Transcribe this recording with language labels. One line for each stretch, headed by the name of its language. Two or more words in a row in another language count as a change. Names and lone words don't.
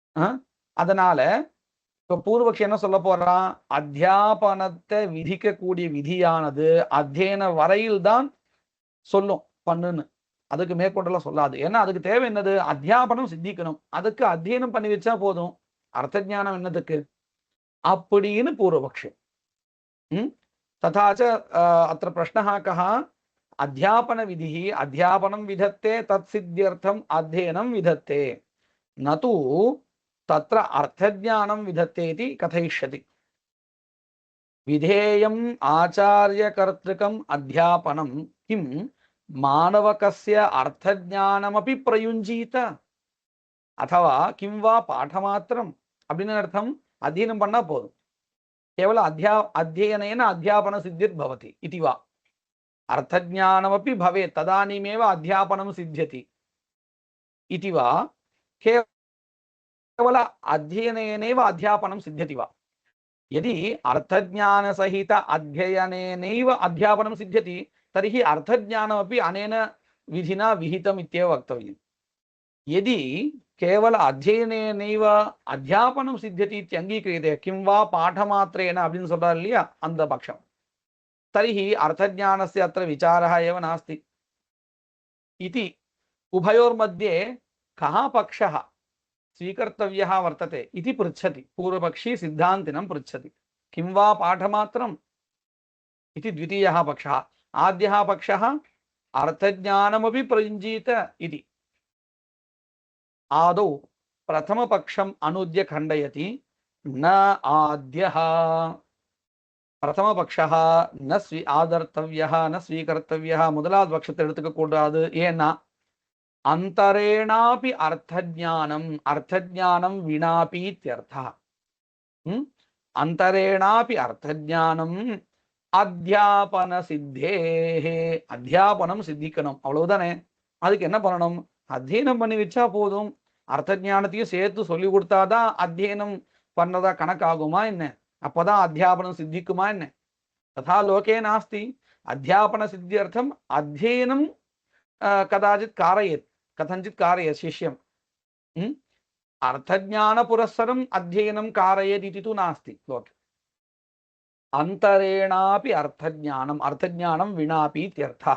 Tamil: அதனால இப்ப பூர்வபக்ஷி என்ன சொல்ல போறான், அத்தியாபனத்தை விதிக்கக்கூடிய விதியானது அத்தியன வரையில் தான் சொல்லும் பண்ணுன்னு, அதுக்கு மேற்கொண்டெல்லாம் சொல்லாது. ஏன்னா அதுக்கு தேவை என்னது, அத்தியாபனம் சித்திக்கணும், அதுக்கு அத்தியனம் பண்ணி வச்சா போதும், அர்த்த ஞானம் என்னதுக்கு அப்படின்னு பூர்வபக்ஷி.
Sanskrit: तथा च अत्र प्रश्नः कः, अध्यापन विधिः अध्यापनं विधत्ते तत्सिद्ध्यर्थम् अध्ययनं विधत्ते, न तु तत्र अर्थज्ञानं विधत्ते इति कथयिष्यति। विधेयम् आचार्यकर्तृकम् अध्यापनं किं मानवकस्य अर्थज्ञानमपि प्रयुञ्जीत अथवा किं वा पाठमात्रम्
Tamil: அப்படின்னு அர்த்தம், அध्ययனம் பண்ணா போதும்,
Sanskrit: केवल अध्ययनेन अध्यापन सिद्धिर्भवति इति वा, अर्थज्ञानमपि भवेत् तदानीमेव अध्यापनं सिद्ध्यति इति वा, केवल अध्ययनेनैव अध्यापनं सिद्ध्यति वा। यदि अर्थज्ञानसहित अध्ययनेनैव अध्यापनं सिद्ध्यति तर्हि अर्थज्ञानमपि अनेन विधिना विहितम् इत्येव वक्तव्यम्। यदि केवल अध्ययनेनैव अध्यापनं सिद्ध्यति इत्यङ्गीक्रियते, किं वा पाठमात्रेण
Tamil: அப்படின்னு சொல்றார் இல்லையா அந்த பட்சம்,
Sanskrit: तर्हि अर्थज्ञानस्य अत्र विचारः एव नास्ति इति उभयोर्मध्ये कः पक्षः स्वीकर्तव्यः वर्तते इति पृच्छति पूर्वपक्षी सिद्धान्तिनं पृच्छति। किं वा पाठमात्रम् इति द्वितीयः पक्षः, आद्यः पक्षः अर्थज्ञानमपि प्रयुञ्जीत इति। आदौ प्रथमपक्षम् अनुद्य खण्डयति, न आद्यः प्रथमपक्षः न आदर्तव्यः न स्वीकर्तव्यः
Tamil: முதலாவது பட்சத்தை எடுத்துக்க கூடாது.
Sanskrit: ஏன்னா अन्तरेणापि अर्थज्ञानम् अर्थज्ञानं विनापि इत्यर्थः। अन्तरेणापि अर्थज्ञानम् अध्यापन सिद्धेः,
Tamil: அத்தியாபனம் சித்திக்கணும், அவ்வளவுதானே. அதுக்கு என்ன பண்ணணும், அத்தியனம் பண்ணி வச்சா போதும், அர்த்த ஞானத்தையும் சேர்த்து சொல்லி கொடுத்தாதான் அத்தியனம் பண்ணதா கணக்காகுமா என்ன, அப்பதான் அத்தியாபனம் சித்திக்குமா என்ன.
Sanskrit: तथा लोके नास्ति, अध्यापन सिद्ध्यर्थम अध्ययनं कदाचित् कारयेत्, कथंचित् कारयेत् शिष्यम्, अर्थज्ञान पुरस्सरम् अध्ययनं कारयेत् इति तु नास्ति लोके। अन्तरेणापि अर्थज्ञानम् अर्थज्ञानं विनापि इत्यर्थः।